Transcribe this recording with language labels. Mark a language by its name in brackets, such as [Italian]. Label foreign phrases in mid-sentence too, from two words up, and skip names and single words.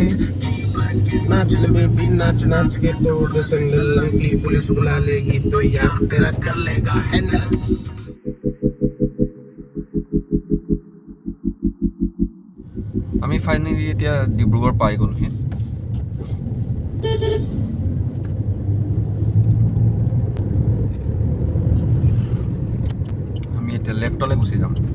[Hindi] नाच ले बेबी नाच नाच के तोड़ दे संगल की पुलिस बुला लेगी तो यार तेरा कर लेगा हैंडल। [Assamese] আমি ফাইনেলি এতিয়া ডিব্ৰুগড় পাই গ'লোহি। আমি এতিয়া লেফ্টলৈ গুচি যাম।